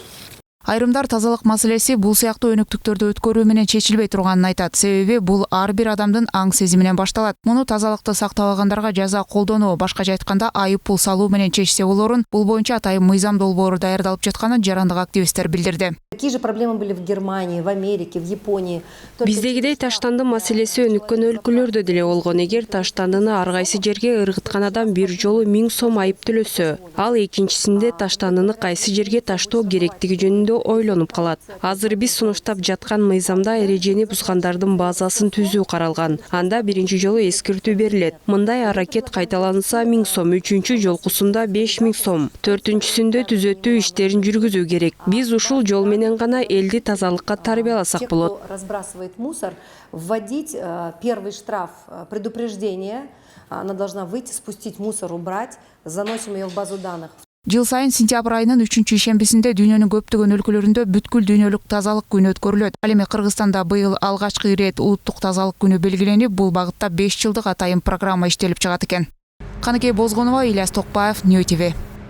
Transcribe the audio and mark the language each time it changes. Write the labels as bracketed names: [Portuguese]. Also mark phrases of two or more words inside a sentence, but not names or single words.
[Kyrgyz] Айрымдар тазалык маселеси бул сыяктуу өнөктүктөрдү өткөрүү менен чечилбей турганын айтат. Себеби бул ар бир адамдын аң сезиминен башталат. Муну тазалыкты сактабагандарга жаза колдонуу, башкача айтканда айып пул салуу менен чечсе болорун, бул боюнча атайын мыйзам долбоору даярдалып жатканын жарандык активисттер билдирди. [Russian] Такие же проблемы были в Германии, в Америке, в Японии. [Kyrgyz] Биздегидей таштанды маселеси өнүккөн өлкөлөрдө деле болгон. Эгер таштандыны ар кайсы жерге ыргыткан адам бир жолу 1000 сом айып төлөсө, ал экинчисинде таштандыны кайсы жерге таштоо керектиги жөнүндө ойлонуп калат. Азыр биз сунуштап жаткан мыйзамда эрежени бузгандардын базасын түзүү каралган. Анда биринчи жолу эскертүү берилет. Мындай аракет кайталанса 1000 сом, үчүнчү жолкусунда 5000 сом, төртүнчүсүндө түзөтүү иштерин жүргүзүү керек. Биз ушул жол менен гана элди тазалыкка тарбияласак болот. [Russian] Разбрасывает мусор, вводить первый штраф, предупреждение. Она должна выйти, спустить мусор, убрать. Заносим ее в базу данных. [Kyrgyz] Жыл сайын сентябрь айынын 3-чү ишембисинде дүйнөнүн көптөгөн өлкөлөрүндө бүткүл дүйнөлүк тазалык күнү өткөрүлөт. Ал эми Кыргызстанда быйыл алгачкы ирет улуттук тазалык күнү белгиленип, бул багытта 5 жылдык атайын программа иштелип чыгат экен. Каныкей Бозгонова, Ильяс Токпаев, Нью ТВ.